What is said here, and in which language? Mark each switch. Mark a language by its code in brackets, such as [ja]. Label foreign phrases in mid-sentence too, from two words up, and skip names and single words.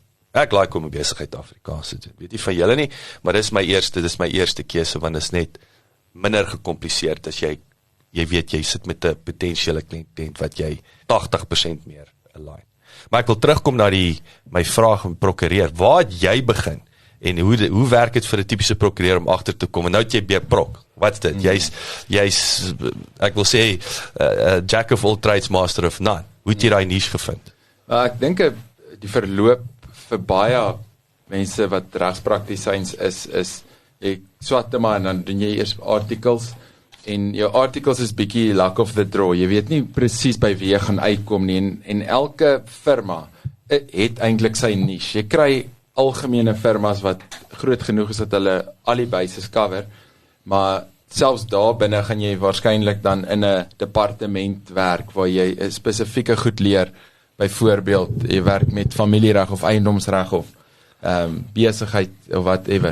[af] Ek like om 'n besigheid Afrikaans te doen, weet nie van julle nie, maar dis my eerste keuse, want is net minder gekompliseerd, as jy weet, jy sit met 'n potensiële kliënt, wat jy 80% meer align. Maar ek wil terugkom na my vraag van prokureur, waar het jy begin, en hoe werk het vir 'n tipiese prokureur om agter te kom, en nou het jy by prok, wat is dit, jy's, ek wil sê, [en] jack of all trades, master of none, [af] hoe het jy daai niche gevind? Ek dink die verloop vir baie mense wat regspraktisyns is jy swat maar, en dan doen jy eers articles, en jou articles is bietjie [en] luck of the draw, [af] jy weet nie presies by wie jy gaan uitkom nie, en elke firma het eintlik sy niche, jy kry algemene firmas wat groot genoeg is dat hulle al die [en] bases cover, [af] maar selfs daar binne gaan jy waarskynlik dan in 'n departement werk, waar jy 'n spesifieke goed leer, byvoorbeeld, jy werk met familiereg of eiendomsreg of besigheid of whatever.